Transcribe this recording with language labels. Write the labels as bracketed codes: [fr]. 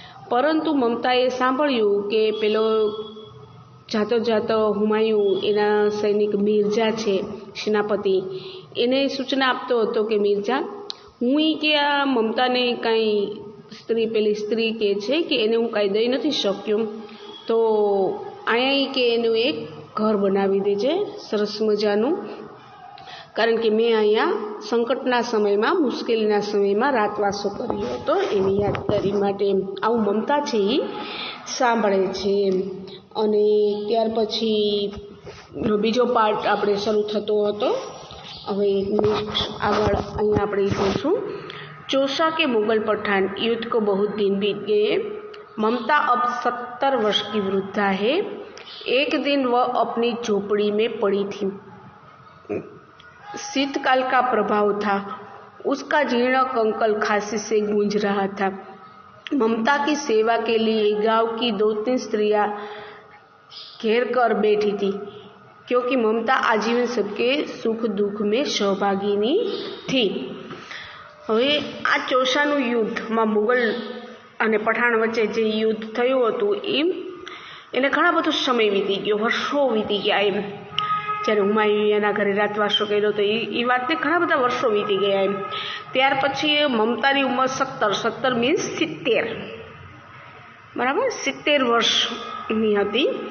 [gu] પરંતુ મમતાએ સાંભળ્યું કે પેલો જાતો હુમાયુ એના સૈનિક મિર્ઝા છે સેનાપતિ, એને સૂચના આપતો હતો કે મિર્ઝા, હું કે આ મમતાને કાંઈ પેલી સ્ત્રી કહે છે કે એને હું કાંઈ દઈ નથી શક્યો, તો અહીંયા કે એનું એક ઘર બનાવી દેજે સરસ મજાનું, કારણ કે મેં અહીંયા સંકટના સમયમાં, મુશ્કેલીના સમયમાં રાતવાસો કર્યો હતો એની યાદગારી માટે। આવું મમતા છે એ સાંભળે છે અને ત્યાર પછી બીજો પાર્ટ આપણે શરૂ થતો હતો। હવે આગળ અહીંયા આપણે જોઈશું। [hi] चौसा के मुगल पठान युद्ध को बहुत दिन बीत गए। ममता अब 70 वर्ष की वृद्धा है। एक दिन वह अपनी झोपड़ी में पड़ी थी। शीतकाल का प्रभाव था। उसका जीर्ण कंकल खांसी से गूंज रहा था। ममता की सेवा के लिए गांव की 2-3 स्त्रियां घेर कर बैठी थी, क्योंकि ममता आजीवन सबके सुख दुख में सहभागिनी थी। [gu] હવે આ ચોસાનું યુદ્ધમાં મુગલ અને પઠાણ વચ્ચે જે યુદ્ધ થયું હતું એને ઘણા બધો સમય વીતી ગયો, વર્ષો વીતી ગયા એમ। જ્યારે હુમાયુએ એના ઘરે રાતવાસો કર્યો તો એ વાતને ઘણા બધા વર્ષો વીતી ગયા એમ। ત્યાર પછી મમતાની ઉંમર 17 મીન્સ 70, બરાબર, 70 વર્ષની હતી।